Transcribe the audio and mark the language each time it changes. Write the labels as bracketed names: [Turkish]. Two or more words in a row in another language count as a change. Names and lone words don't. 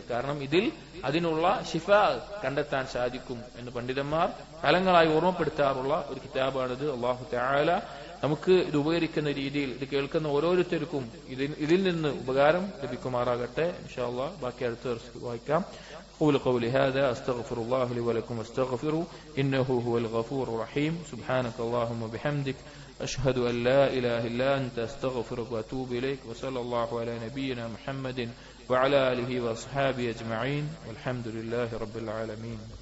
[Malayalam] കാരണം ഇതിൽ അതിനുള്ള ശിഫ കണ്ടെത്താൻ സാധിക്കും എന്ന് പണ്ഡിതന്മാർ കാലങ്ങളായി ഓർമ്മപ്പെടുത്താറുള്ള ഒരു കിതാബാണിത്. [Arabic] الله تعالى [Malayalam] നമുക്ക് ഇത് ഉപകരിക്കുന്ന രീതിയിൽ ഇത് കേൾക്കുന്ന ഓരോരുത്തർക്കും ഇതിൽ നിന്ന് ഉപകാരം ലഭിക്കുമാറാകട്ടെ. [Arabic] إن شاء الله [Malayalam] ബാക്കി അടുത്ത ദിവസം വായിക്കാം. [Arabic] أقول قولي هذا أستغفر الله لي ولكم واستغفروا إنه هو الغفور الرحيم. سبحانك اللهم وبحمدك أشهد أن لا إله إلا أنت أستغفرك وأتوب إليك. وصلى الله على نبينا محمد وعلى آله وأصحابه أجمعين والحمد لله رب العالمين.